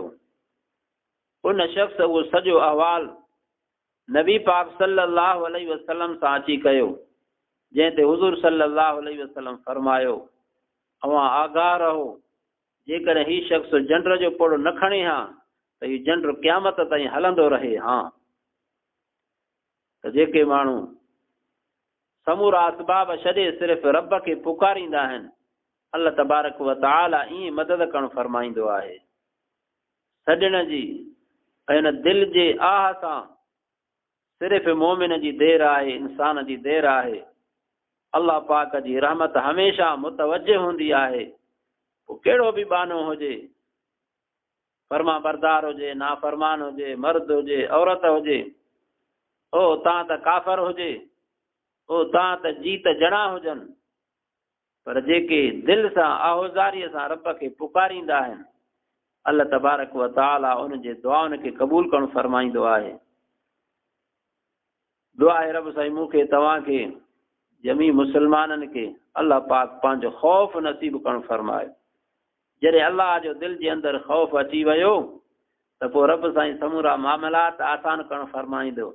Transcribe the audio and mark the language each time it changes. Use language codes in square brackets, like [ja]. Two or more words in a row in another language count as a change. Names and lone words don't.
[sd] उन शख़्स उहो सॼो अहवाल नबी पाक [ar] صلى الله عليه وسلم [sd] सां अची कयो, जंहिं ते हुज़ूर [ar] صلى الله عليه وسلم [sd] फरमायो, अवां आगाह रहो, जेकॾहिं ही शख़्स झंड जो पुड़ न खणे हा त हीउ झंड क़यामत ताईं हलंदो रहे हा। त जेके माण्हू समूरा असबाब छॾे सिर्फ़ु रब खे पुकारींदा आहिनि, अल्लाह [ar] تبارك وتعالى [sd] ईअं मदद करणु फरमाईंदो आहे। सॾण जी ऐं हिन दिलि जे आह सां सिर्फ़ु मोमिन जी देरि आहे, इंसान जी देरि आहे। अल्लाह पाक जी रहमत हमेशह मुतवजह हूंदी आहे। पोइ कहिड़ो बि बानो हुजे, फर्मा बरदार हुजे, नाफ़रमान हुजे, मर्द हुजे, औरत हुजे, ओ तव्हां त काफ़र हुजे, ओ तव्हां त जीत जणा हुजनि, पर जेके दिलि सां आहोज़ारीअ सां रब खे पुकारींदा आहिनि, अल्लाह [ar] تبارك وتعالى [sd] उन जे दुआउनि खे क़बूल करणु फरमाईंदो आहे। दुआ आहे रब साईं मूंखे तव्हांखे जमी मुसलमाननि खे अल्लाह पाक पंहिंजो ख़ौफ़ नसीब करणु फरमाए। जॾहिं अल्लाह जो दिलि जे अंदरि ख़ौफ़ अची वियो त पोइ रब साईं समूरा मामलात आसान करणु फरमाईंदो।